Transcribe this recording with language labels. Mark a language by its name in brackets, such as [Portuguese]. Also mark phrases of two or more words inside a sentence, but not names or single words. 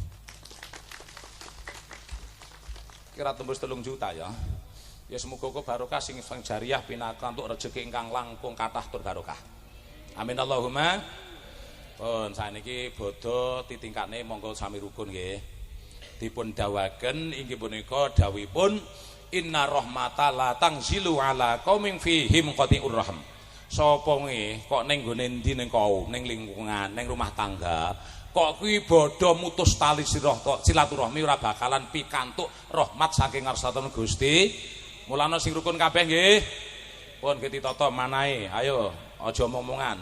[Indonesian] Kira tembus 3 juta ya. [Javanese] Ya semoga barokah sing jariah pinakan untuk rezeki ingkang langkung kathah tur barokah. [Arabic] آمين اللهم. [Javanese] Pun saniki bodho titingkane monggo sami rukun nggih. Dipun dawaken inggih punika dawuhipun [Arabic] إن الرحمة لا تنزل على قوم فيهم قاطع رحم. [Javanese] Sapa nggih kok ning gone endi ning kau, ning lingkungan, ning [Indonesian] rumah tangga, [Javanese] kok kuwi bodho mutus tali silaturahmi ora bakalan pikantuk rahmat saking ngarsatipun Gusti. Mulane sing rukun kabeh nggih. Pun ditata manahe. Ayo aja omongan.